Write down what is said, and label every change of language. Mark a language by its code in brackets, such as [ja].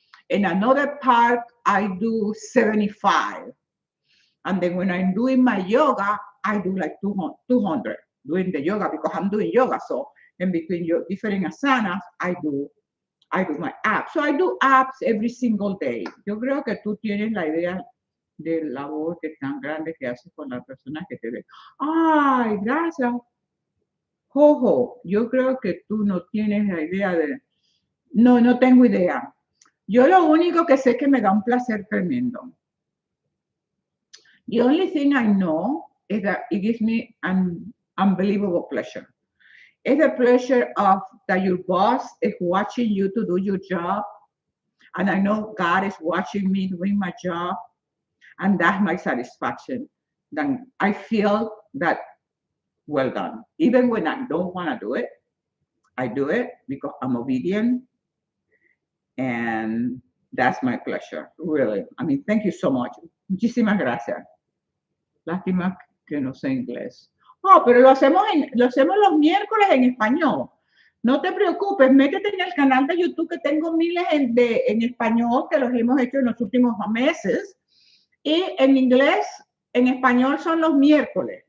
[en] In another park, I do 75. And then when I'm doing my yoga, I do like 200 doing the yoga because I'm doing yoga. So in between your different asanas, I do my abs. So I do abs every single day. [es] Yo creo que tú tienes la idea de la voz que tan grande que haces con las personas que te ven. Ay, gracias. Jojo, yo creo que tú no tienes la idea de... No tengo idea. Yo lo único que sé es que me da un placer tremendo. [en] The only thing I know is that it gives me an unbelievable pleasure. It's a pleasure of that your boss is watching you to do your job, and I know God is watching me doing my job, and that's my satisfaction. Then I feel that well done. Even when I don't want to do it, I do it because I'm obedient, and that's my pleasure. Really. I mean, thank you so much. [es] Muchísimas gracias. Lástima que no sé inglés. Oh, pero lo hacemos los miércoles en español. No te preocupes, métete en el canal de YouTube que tengo miles en español que los hemos hecho en los últimos meses. Y en inglés, en español son los miércoles.